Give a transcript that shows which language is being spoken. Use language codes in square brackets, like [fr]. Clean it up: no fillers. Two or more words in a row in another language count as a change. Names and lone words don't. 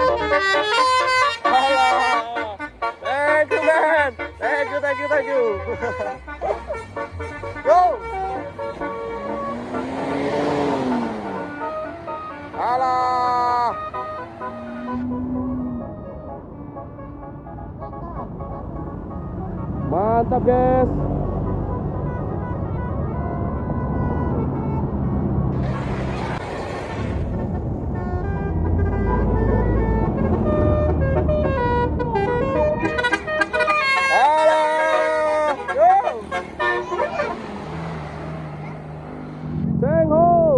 [en] Alah. Thank you, man. Thank you. Go. Alah. [ms] Mantap, guys. Alah. [en] Go. Seng ho.